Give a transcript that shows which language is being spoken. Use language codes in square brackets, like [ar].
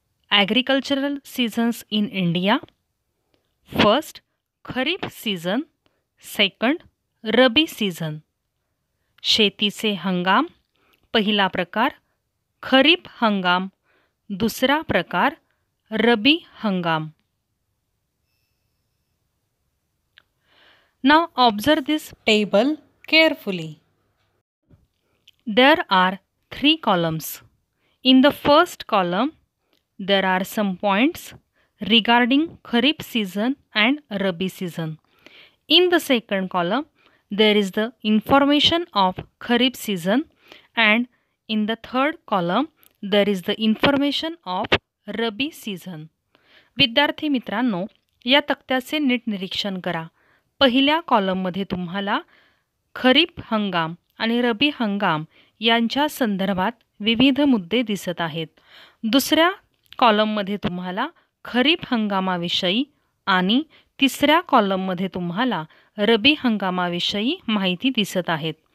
[en] Agricultural seasons in India. First kharif season, second rabi season. [mr] शेतीचे हंगाम. पहिला प्रकार खरीप हंगाम, दुसरा प्रकार रबी हंगाम. [en] Now observe this table carefully. There are 3 columns. In the first column, there are some points regarding Kharif season and Rabi season. In the second column, there is the information of Kharif season, and in the third column, there is the information of Rabi season. [mr] विद्यार्थी मित्रांनो, या तक्त्याचे नीट निरीक्षण करा. पहिल्या कॉलममध्ये तुम्हाला खरीप हंगाम आणि रबी हंगाम यांच्या संदर्भात विविध मुद्दे दिसत आहेत. दुसऱ्या कॉलममध्ये तुम्हाला खरीप हंगामाविषयी आणि तिसऱ्या कॉलममध्ये तुम्हाला रबी हंगामाविषयी माहिती दिसत आहेत.